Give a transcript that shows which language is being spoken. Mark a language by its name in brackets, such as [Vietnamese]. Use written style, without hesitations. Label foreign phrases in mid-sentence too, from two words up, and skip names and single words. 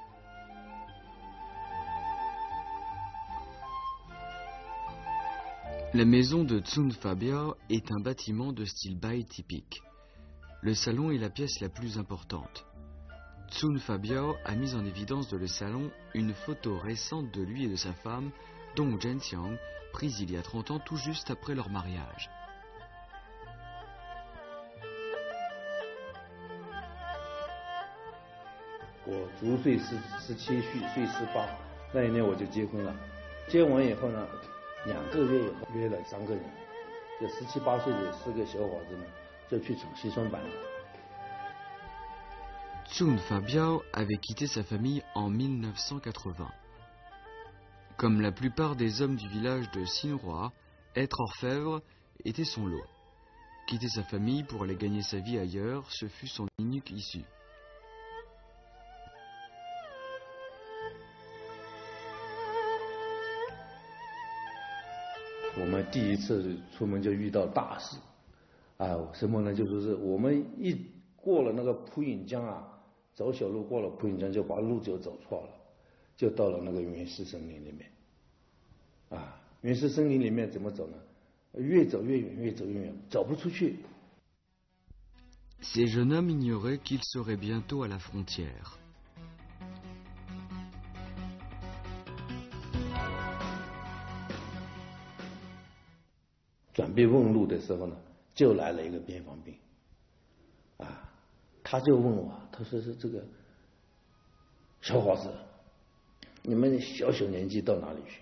[French] La maison de Tsung Fabiao est un bâtiment de style bai typique. Le salon est la pièce la plus importante. Tsung Fabiao a mis en évidence dans le salon une photo récente de lui et de sa femme, Dong Zhenxiang, prise il y a 30 ans tout juste après leur mariage. [Chinese] 我足岁17岁18，那一年我就结婚了。结完以后呢，2个月以后约了3个人，就17、18岁的4个小伙子呢，就去闯西双版纳。 [French] Tsung Fabiao avait quitté sa famille en 1980. Comme la plupart des hommes du village de Sinroa, être orfèvre était son lot. Quitter sa famille pour aller gagner sa vie ailleurs, ce fut son unique issue. [Chinese] 我们第一次出门就遇到大事，什么呢？就说是我们一过了那个普隐江啊，走小路过了普隐江就把路就走错了，就到了那个原始森林里面。原始森林里面怎么走呢？越走越远，越走越远，走不出去。 [French] Ces jeunes hommes ignoraient qu'ils seraient bientôt à la frontière. [Chinese] 准备问路的时候呢，就来了一个边防兵，他就问我，他说是这个小伙子，你们小年纪到哪里去？